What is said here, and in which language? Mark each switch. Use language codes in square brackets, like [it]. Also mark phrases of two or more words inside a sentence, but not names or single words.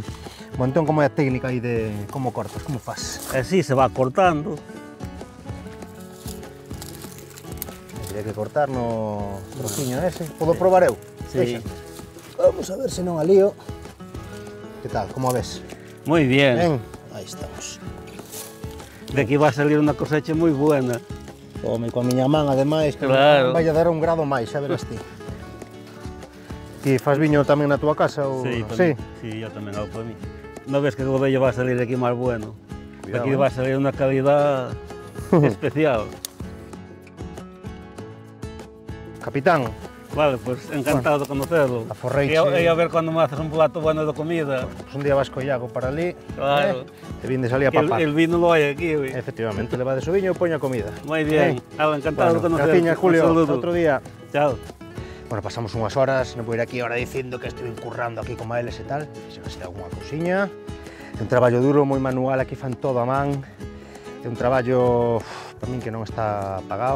[gl] Bueno, entón, como é a técnica aí de como cortas, como faz? [es] Así se va cortando. [gl] Teria que cortar no trociño ese. Podo probar eu? Sí. Deixa. Vamos a ver se non a lío. Que tal, como a ves? [es] Muy bien. [gl] Ben, aí estamos. [es] De aquí va a salir una cosecha muy buena. [gl] Come coa miña man, ademais, que Claro. vai a dar un grado máis, xa verás ti. Ti fas viño tamén na túa casa? Ou... Sí, sí. sí, [es] yo también hago por mí. ¿No ves que el godello va a salir de aquí más bueno? Cuidado, Aquí va a salir una calidad especial. Capitán, Vale, pues encantado de conocerlo. [gl] a forreiche. [es] Y a ver cuando me haces un plato bueno de comida. [gl] pues un día vas co Iago para ali, Claro. te vindes ali a [es] Que el, [gl] papar. [es] el vino lo hay aquí. Güey. [gl] Efectivamente, levades o viño e poña a comida. [es] Muy bien. Hala, encantado de conocerte. [gl] Graciñas, Julio, [es] Un saludo. [gl] outro día. Chao. Bueno, pasamos unhas horas, non vou ir aquí ahora dicindo que estive currando aquí con eles e tal. Se vai ser algunha cousiña. É un traballo duro, moi manual, aquí fan todo a man. É un traballo, para min, que non está pagado.